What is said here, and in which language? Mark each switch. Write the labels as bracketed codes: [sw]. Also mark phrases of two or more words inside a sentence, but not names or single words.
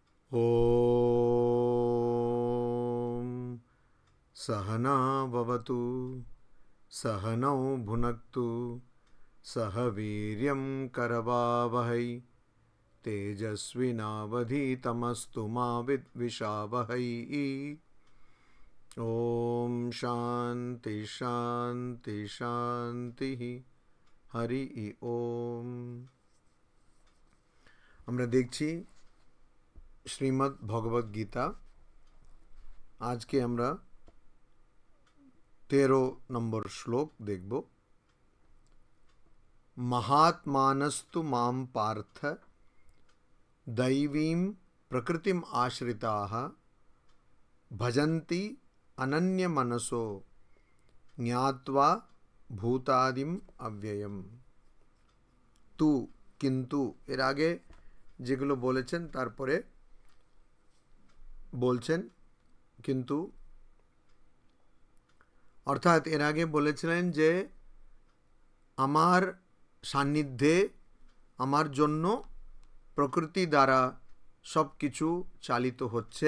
[sa] ॐ सहना भवतु सहनौ भुनक्तु सह वीर्यं करवावहै तेजस्विनावधीतमस्तु मा विद्विषावहै। ॐ शान्ति शान्ति शान्तिः। हरि ओम। [bn] আমরা দেখছি শ্রীমদ্ ভগবদ গীতা। আজকে আমরা 13 নম্বর শ্লোক দেখব। [sa] महात्मानस्तु मां पार्थ दैवीं प्रकृतिम आश्रिताः भजन्ति अनन्यमनसो ज्ञात्वा भूतादिम अव्ययम। तू किन्तु [bn] এর আগে যেগুলো বলেছেন তারপরে বলছেন কিন্তু, অর্থাৎ এর আগে বলেছিলেন যে আমার সান্নিধ্যে আমার জন্য প্রকৃতি দ্বারা সব কিছু চালিত হচ্ছে।